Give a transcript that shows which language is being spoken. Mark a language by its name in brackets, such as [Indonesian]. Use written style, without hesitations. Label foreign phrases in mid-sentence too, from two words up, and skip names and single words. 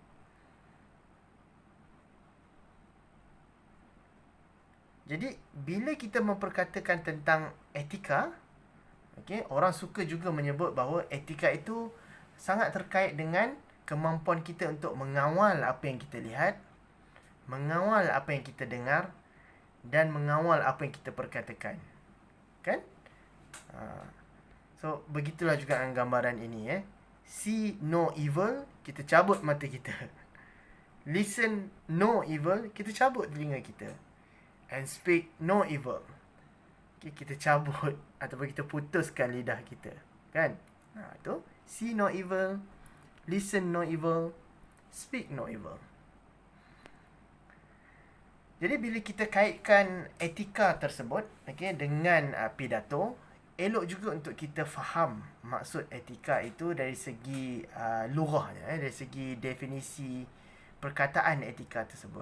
[Malay] Jadi, bila kita memperkatakan tentang etika, orang suka juga menyebut bahawa etika itu sangat terkait dengan kemampuan kita untuk mengawal apa yang kita lihat, mengawal apa yang kita dengar, dan mengawal apa yang kita perkatakan. Kan? So, begitulah juga dengan gambaran ini. [English] See no evil, [Malay] kita cabut mata kita. [English] Listen no evil, [Malay] kita cabut telinga kita. [English] And speak no evil, [Malay] kita cabut ataupun kita putuskan lidah kita. Kan? [English] Itu see no evil, listen no evil, speak no evil. [Malay] Jadi bila kita kaitkan etika tersebut dengan pidato, elok juga untuk kita faham maksud etika itu dari segi lughahnya, dari segi definisi perkataan etika tersebut.